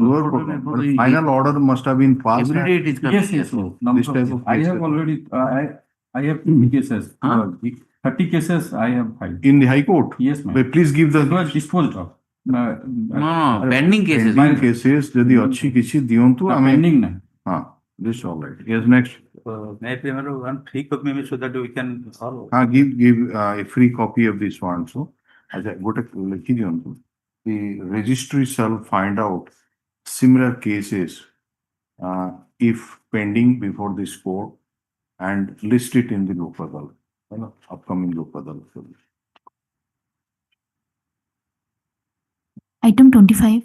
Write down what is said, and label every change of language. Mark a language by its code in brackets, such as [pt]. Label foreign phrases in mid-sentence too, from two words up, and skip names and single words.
[en] Lower court, but final order must have been passed. Every day it is coming. Yes, yes, yes. This type of I cases. have already, I have 20 cases. 30 cases I have filed. In the High Court? Yes, ma'am. But please give the. It was disposed of. No, pending cases. Pending cases, [or] যদি ଅଛି କିଛି ଦିଅନ୍ତୁ ଆମେ [en] Pending na. [or] ହଁ, [en] this all right. Yes, next. May I remember one free copy maybe so that we can follow. Give a free copy of this one. So, as I go to [or] ଲେଖି ଦିଅନ୍ତୁ, [en] the registry shall find out similar cases if pending before this court and list it in the Lok Adalat, upcoming Lok Adalat. Item 25.